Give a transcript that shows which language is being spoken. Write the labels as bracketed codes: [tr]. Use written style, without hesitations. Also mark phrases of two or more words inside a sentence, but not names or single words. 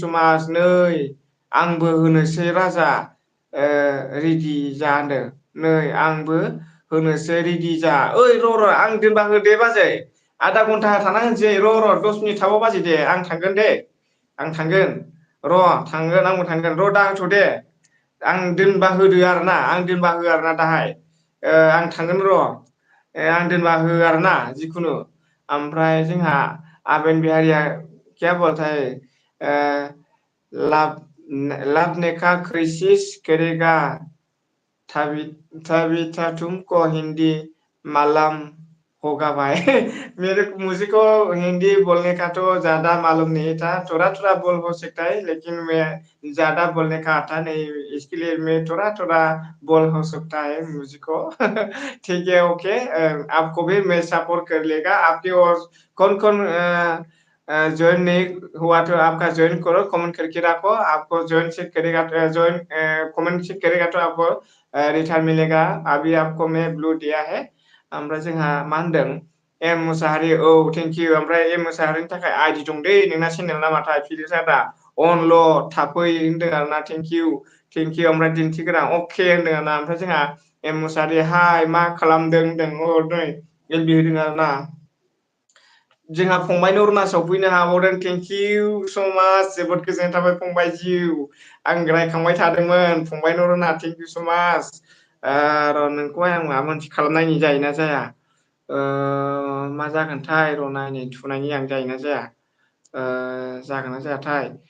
[brx] स माच नै आंबो होनोसै राजा रेडि जा होनदों नै आंबो होनोसै रेडि जा ओइ र' आं दोनबा हो दे बाजै आधा घन्टा थाना होनसै र' 10 मिनिट थाबाव बाजै दे आं थांगोन दे आं थांगोन थांगोन आंबो थांगोन दा होथ' दे आं दोनबा होदो आरोना आं दोनबा हो आरोना दाहाय आं थांगोन र' आं दोनबा हो आरोना जिखुनु ओमफ्राय जोंहा आबेन बिहारिया [hi] क्या बोलता है लाभ ने का कोशिश करेगा तभी तभी तुमको हिंदी मालूम होगा भाई मुझे को हिंदी बोलने का तो ज्यादा मालूम नहीं था थोड़ा थोड़ा बोल हो सकता है लेकिन मैं ज्यादा बोलने का आता नहीं इसके लिए मैं थोड़ा थोड़ा बोल हो सकता है मुझको ठीक है ओके आपको भी मैं सपोर्ट कर लेगा आपकी और कौन कौन ज्वाइन नहीं हुआ तो आपका ज्वाइन करो कमेंट करके रखो आपको ज्वाइन से करेगा ज्वाइन कमेंट से करेगा तो आपको रिटार्न मिलेगा अभी आपको मैं ब्लू दिया है [brx] ओमफ्राय जोंहा मा होनदों एम मुसाहारि थेंक इउ ओमफ्राय एम मुसाहारिनि थाखाय आइडि दं दै नोंना चेनेल नामाथाय फिलिसादा अनल' थाफै होनदों आरोना [en] thank you [brx] ओमफ्राय दिन्थिग्रा अके होनदों आरोना ओमफ्राय जोंहा एम मुसाहारि हाय मा खालामदों होनदों नै एलबि होदों आरोना जोंहा फंबायनि अरुणाचलाव फैनो हाबावदों [en] thank you so much [brx] जोबोद गोजोननाय थाबाय फंबाय जिउ आं रायखांबाय थादोंमोन फंबायनि अरुणा [en] thank you so much [brx] र' नोंखौहाय आं माबा मोनसे खालामनायनि जायोना जाया मा जागोनथाय र' नायनि थुनायनि आं जायोना जाया जागोन ना जायाथाय